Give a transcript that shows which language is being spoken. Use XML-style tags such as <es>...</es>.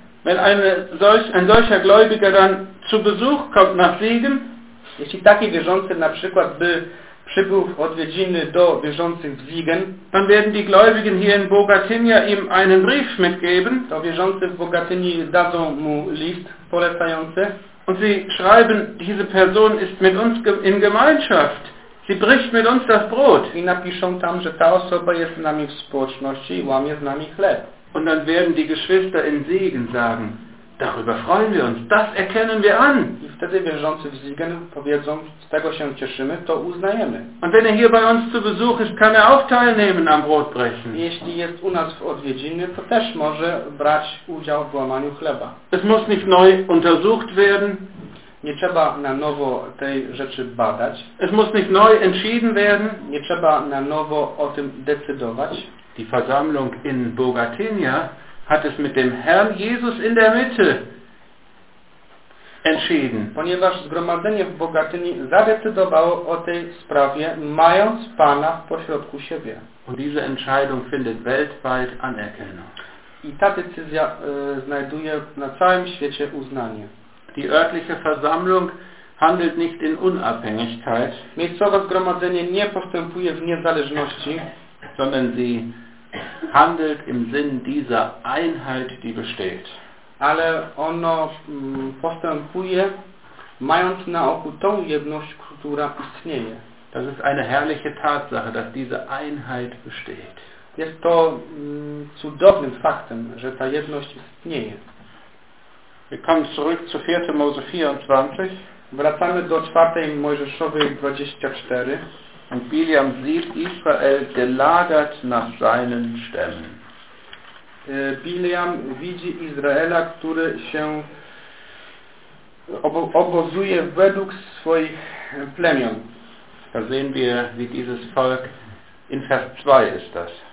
<de>Wenn ein solcher Gläubiger dann zu Besuch kommt nach Siegen,</de> <pl>jeśli taki wierzący na przykład by przybył w odwiedziny do wierzących w Siegen,</pl> <de>dann werden die Gläubigen hier in Bogatynia ihm einen Brief mitgeben,</de> <pl>to wierzący w Bogatyni dadzą mu list polecający,</pl> <de>und sie schreiben, diese Person ist mit uns in Gemeinschaft. Sie bricht mit uns das Brot.</de> <pl>I napiszą tam, że ta osoba jest z nami w społeczności i łamie z nami chleb.</pl> <de>Und dann werden die Geschwister in Siegen sagen, darüber freuen wir uns, das erkennen wir an.</de> <pl>I wtedy wierzący w Siegen powiedzą, z tego się cieszymy, to uznajemy.</pl> <de>Und wenn hier bei uns zu Besuch ist, kann auch teilnehmen am Brotbrechen.</de> <pl>Jeśli jest u nas w odwiedziny, to też może brać udział w łamaniu chleba.</pl> <de>Es muss nicht neu untersucht werden.</de> <pl>Nie trzeba na nowo tej rzeczy badać.</pl> <de>Es muss nicht neu entschieden werden.</de> <pl>Nie trzeba na nowo o tym decydować.</pl> <de>Die Versammlung in Bogatynia hat es mit dem Herrn Jesus in der Mitte entschieden.</de> <pl>Ponieważ zgromadzenie w Bogatyni zadecydowało o tej sprawie, mając Pana w pośrodku siebie.</pl> <de>Und diese Entscheidung findet weltweit Anerkennung.</de> <pl>I ta decyzja znajduje na całym świecie uznanie.</pl> <de>Die örtliche Versammlung handelt nicht in Unabhängigkeit.</de> <pl>Miejscowe zgromadzenie nie postępuje w niezależności,</pl> <de>sondern sie handelt im Sinn dieser Einheit, die besteht.</de> <pl>Ale ono postępuje, mając na oku tą jedność, która istnieje.</pl> <de>Das ist eine herrliche Tatsache, dass diese Einheit besteht.</de> <pl>Jest to cudownym faktem, że ta jedność istnieje.</pl> <de>Wir kommen zurück zu 4. Mose 24.</de> <pl>Wracamy do 4. Mojżeszowej 24.</pl> <de>Und Biliam sieht Israel gelagert nach seinen Stämmen.</de> <pl>Biliam widzi Izraela, który się obozuje według swoich plemion.</pl> <de>Da sehen wir, wie dieses Volk in Vers 2 ist das.</de>